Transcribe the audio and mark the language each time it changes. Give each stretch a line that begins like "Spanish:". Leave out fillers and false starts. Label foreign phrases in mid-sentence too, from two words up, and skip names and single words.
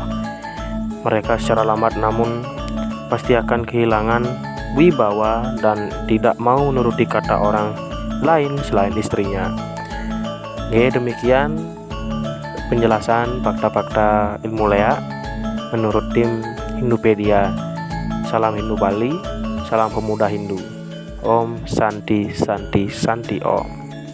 Indonesian: Mereka secara lambat namun pasti akan kehilangan wibawa dan tidak mau menuruti kata orang lain selain istrinya. Demikian penjelasan fakta-fakta ilmu leak menurut tim Hindupedia. Salam Hindu Bali, salam pemuda Hindu.
Sanskrit: ॐ शान्ति शान्ति शान्ति ॐ.